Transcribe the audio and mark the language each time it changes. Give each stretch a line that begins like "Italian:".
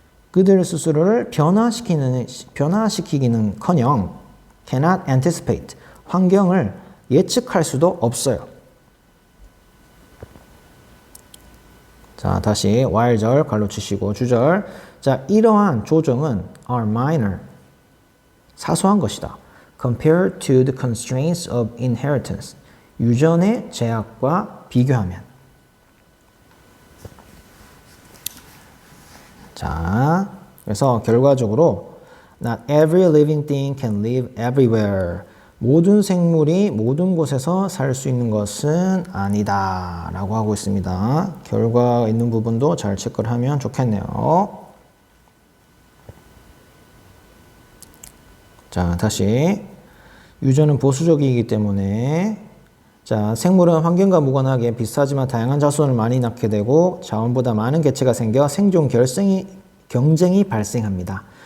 Korean: 그들 스스로를 변화시키기는커녕
English: cannot anticipate,
Korean: 환경을 예측할 수도 없어요. 자, 다시 while절 괄호 치시고 주절. 자, 이러한 조정은
English: are minor,
Korean: 사소한 것이다.
English: compared to the constraints of inheritance,
Korean: 유전의 제약과 비교하면. 자, 그래서 결과적으로
English: not every living thing can live everywhere.
Korean: 모든 생물이 모든 곳에서 살 수 있는 것은 아니다 라고 하고 있습니다. 결과 있는 부분도 잘 체크를 하면 좋겠네요. 자, 다시 유전은 보수적이기 때문에 자, 생물은 환경과 무관하게 비슷하지만 다양한 자손을 많이 낳게 되고 자원보다 많은 개체가 생겨 생존 경쟁이 발생합니다.